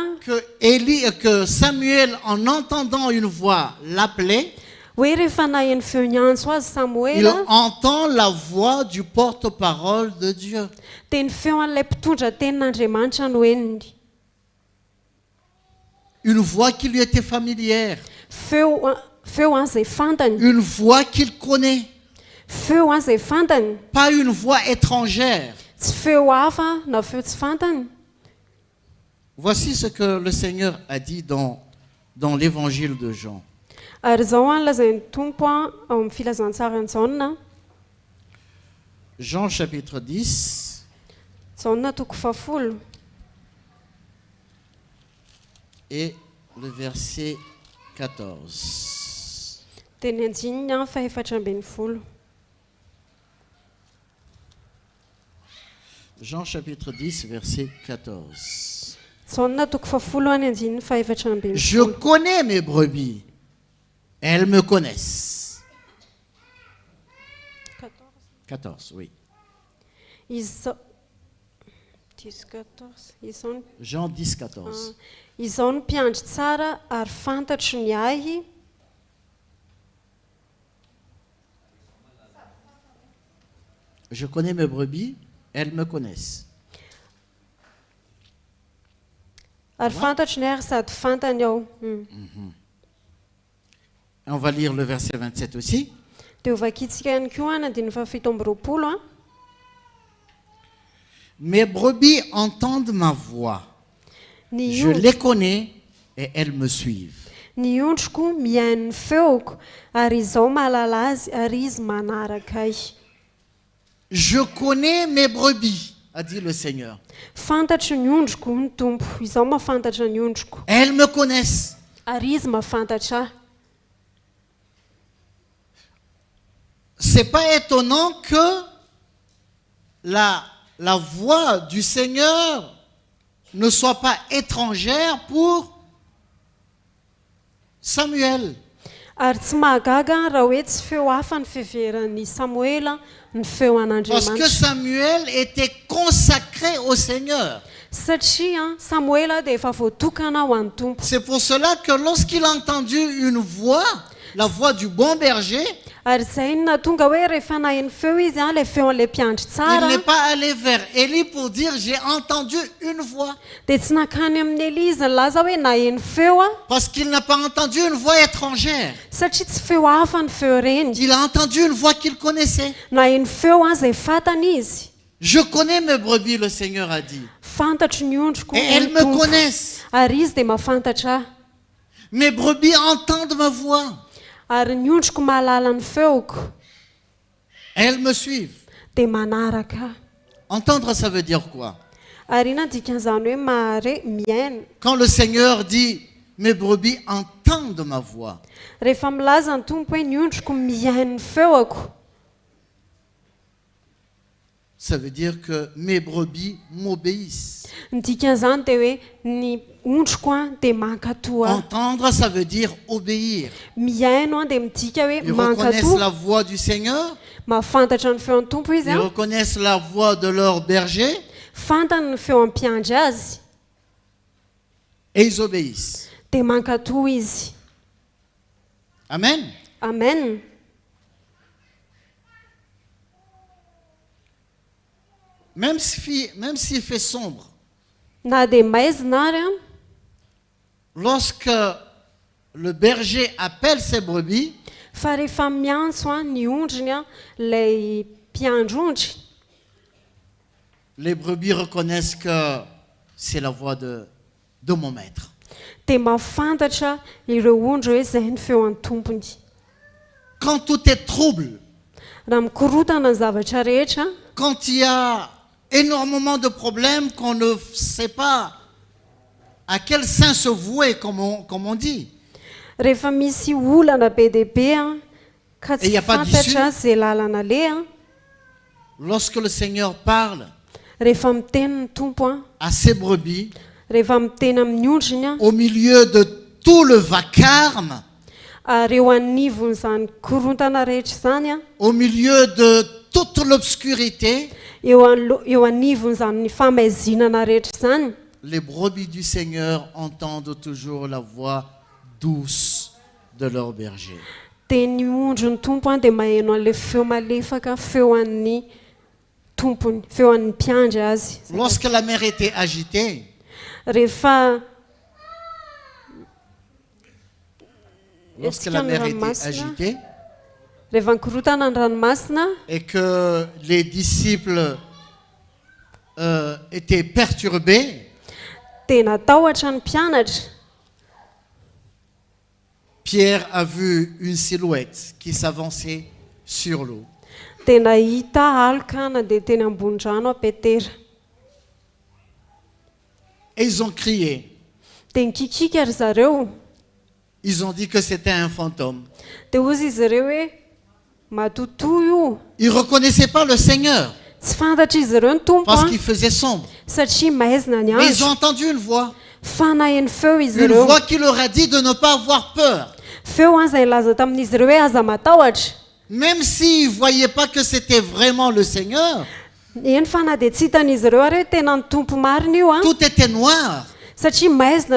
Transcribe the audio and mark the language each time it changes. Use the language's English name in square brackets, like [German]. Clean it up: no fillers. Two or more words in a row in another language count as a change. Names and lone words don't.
[French] que Samuel, en entendant une voix, l'appelait. [Malagasy] hoe rehefa naheno feo nyantso azy [French] Il Samuela entend la voix du porte-parole de Dieu. [Malagasy] dia ny feo an'ilay mpitondra tenin'Andriamanitra no eniny. [French] Une voix qui lui était familière. [Malagasy] Feo izay fantany. [French] Une voix qu'il connaît. [Malagasy] Feo izay fantany. [French] Pas une voix étrangère. [Malagasy] Tsy feo hafa na feo tsy fantany. [French] Voici ce que le Seigneur a dit dans l'évangile de Jean. [Malagasy] Ary zao lazain'ny tompo ao amin'ny filazantsarany Jaona. [French] Jean chapitre 10. [Malagasy] Jaona toko 10. [French] Et le verset 14. [Malagasy] Teny Andininy fa 14. [French] Jean chapitre 10, verset 14. [Malagasy] Jaona toko 10 any Andininy fa 14. [French] Je connais mes brebis. Elles me connaissent. 14, oui. Jean 10, 14. [Malagasy] Izao no mpiandry tsara ary fantatro ny ahy. [French] Je connais mes brebis, elles me connaissent. [Malagasy] Ary fantatro ny ahy sady fantany aho. [French] On va lire le verset 27 aussi. [Malagasy] Dia ovakitsika ihany koa any 17. [French] Mes brebis entendent ma voix. Je les connais et elles me suivent. [Malagasy] Ny ondriko mihaino ny feoko ary izaho mahalala azy ary izy manaraka ahy. [French] Je connais mes brebis, a dit le Seigneur. [Malagasy] Fantatro ny ondriko ny tompo, izaho mahafantatra ny ondriko. [French] Elles me connaissent. [Malagasy] Ary izy mahafantatra ahy. [French] C'est pas étonnant que la voix du Seigneur ne soit pas étrangère pour Samuel. [Malagasy] Ary tsy mahagaga raha hoe tsy feo hafa ny fiheveran'ny Samuela ny feo [French] Parce que [Malagasy] an'Andriamanitra. [French] Samuel était consacré au Seigneur. [Malagasy] Satria Samuela dia efa voatokana ho an'ny tompo. [French] C'est pour cela que lorsqu'il a entendu une voix, la voix du bon berger, [Malagasy] Ary zay no nahatonga hoe rehefa naheno feo izy ilay feo an'ilay mpiandry [French] il [Malagasy] tsara [French] n'est pas allé vers Élie pour dire j'ai entendu une voix. [Malagasy] dia tsy nakany amin'ny Eli izy nilaza hoe naheno feo a. [French] Parce qu'il n'a pas entendu une voix étrangère. [Malagasy] Satria tsy feo hafa ny feo reny. [French] Il a entendu une voix qu'il connaissait. [Malagasy] Naheno feo a izay fantany izy. [French] Je connais mes brebis, le Seigneur a dit. [Malagasy] Fantatro ny ondriko [French] Et elles me connaissent. [Malagasy] ary izy dia mahafantatra ahy. [French] Mes brebis entendent ma voix. [Malagasy] Ary ny ondriko mahalala ny feoko [French] Elles me suivent. [Malagasy] dia manaraka ahy. [French] Entendre, ça veut dire quoi? [Malagasy] Ary ina dikan'izany hoe mihaino. [French] Quand le Seigneur dit mes brebis entendent ma voix, [Malagasy] Rehefa milaza ny tompo hoe ny ondriko mihaino ny feoko, [French] ça veut dire que mes brebis m'obéissent. [Malagasy] ny dikan'izany dia hoe ny ondriko a dia mankatoa ahy. [French] Entendre, ça veut dire obéir. [Malagasy] Mihaino a dia midika hoe [French] Ils reconnaissent [Malagasy] mankatoa. [French] la voix du Seigneur, [Malagasy] Mahafantatra ny feon'ny tompo izy [French] ils a. reconnaissent la voix de leur berger [Malagasy] Fantany ny feo ampiandry azy [French] et ils obéissent. [Malagasy] dia mankatoa izy. Amen. Amen. [French] Même s'il fait sombre, [Malagasy] Na dia maizina ary a, [French] lorsque le berger appelle ses brebis, [Malagasy] fa rehefa miantso a ny ondriny a ilay mpiandro-ondry, [French] les brebis reconnaissent que c'est la voix de mon maître. [Malagasy] dia mahafantatra ireo ondry hoe izay ny feo an'ny tompony. [French] Quand tout est trouble, [Malagasy] Raha mikorotana ny zavatra rehetra, [French] quand il y a énormément de problèmes qu'on ne sait pas à quel sein se vouer, comme on dit, [Malagasy] rehefa misy olana be dia be a ka [French] Et [Malagasy] tsy [French] y a pas [Malagasy] fantatra [French] d'issue. [Malagasy] izay lalana le a, [French] lorsque le Seigneur parle [Malagasy] rehefa miteny ny tompo a [French] à ses brebis, [Malagasy] rehefa miteny amin'ny ondriny a [French] au milieu de tout le vacarme, [Malagasy] ary eo anivon'izany korontana rehetra izany a [French] au milieu de toute l'obscurité, [Malagasy] eo anivon'izany famaizinana rehetra izany, [French] les brebis du Seigneur entendent toujours la voix douce de leur berger. [Malagasy] dia ny ondro ny tompo a dia maheno an'ilay feo malefaka feo an'ny tompony, feo an'ny mpiandry azy. [French] Lorsque la mer était agitée, [Malagasy] rehefa [French] lorsque la mer était agitée [Malagasy] rehefa nikorotana ny ranomasina [French] et que les disciples étaient perturbés, [Malagasy] dia natahotra ny mpianatra. [French] Pierre a vu une silhouette qui s'avançait sur l'eau. [Malagasy] dia nahita aloka nandeha teny ambony rano a Petera. [French] Et ils ont crié. [Malagasy] Dia nikikika ry zareo. [French] Ils ont dit que c'était un fantôme. [Malagasy] Dia hozy izy ireo hoe matotoy io. [French] Ils ne reconnaissaient pas le Seigneur [Malagasy] Tsy fantatra izy ireo ny tompo [French] parce a qu'il faisait sombre. [Malagasy] satria maizina ny [French] Mais ils ont [Malagasy] andro. [French] entendu une voix. [Malagasy] Fa naheno feo izy [French] Une [Malagasy] ireo. [French] voix qui leur a dit de ne pas avoir peur. [Malagasy] Feo izay laza tamin'izy ireo hoe aza matahotra. [French] Même s'ils ne voyaient pas que c'était vraiment le Seigneur, [Malagasy] Eny fa na dia tsy hitan'izy ireo ary hoe tena ny tompo marina io a. [French] tout était noir. [Malagasy] Satria maizina